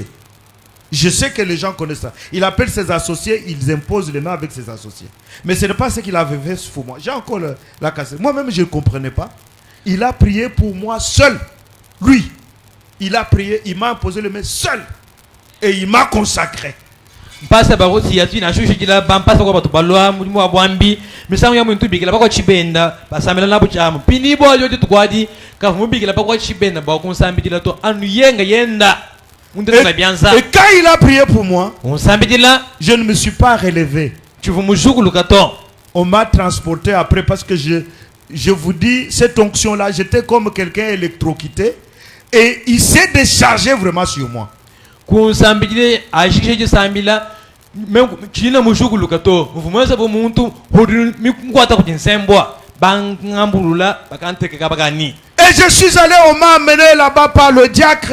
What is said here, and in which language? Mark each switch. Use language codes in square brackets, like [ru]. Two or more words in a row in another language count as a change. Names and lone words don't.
[fr] Je sais que les gens connaissent ça. Il appelle ses associés, ils imposent les mains avec ses associés. Mais ce n'est pas ce qu'il avait fait pour moi. J'ai encore la cassette. Moi-même, je ne comprenais pas. Il a prié pour moi seul. Lui, il a prié, il m'a imposé les mains seul. Et il m'a consacré. [lua] Pastor Barouti yatina shushikila bampasa kwa batu balwa mulimu wa bwambi misango ya muntu bigila bakwa chibenda basamela na buchamu pini bo yo tukwadi ka mubigila bakwa chibenda ba kunsambidila to anu yenga yenda mundira byanza. [fr] Et quand il a prié pour moi, [lua] unsambidila [fr] je ne me suis pas relevé. Tu veux [lua] mujukulu kato. [fr] On m'a transporté après parce que je vous dis, cette onction-là, j'étais comme quelqu'un électrocuté et il s'est déchargé vraiment sur moi. Et je suis allé, on m'a amené là-bas par le diacre.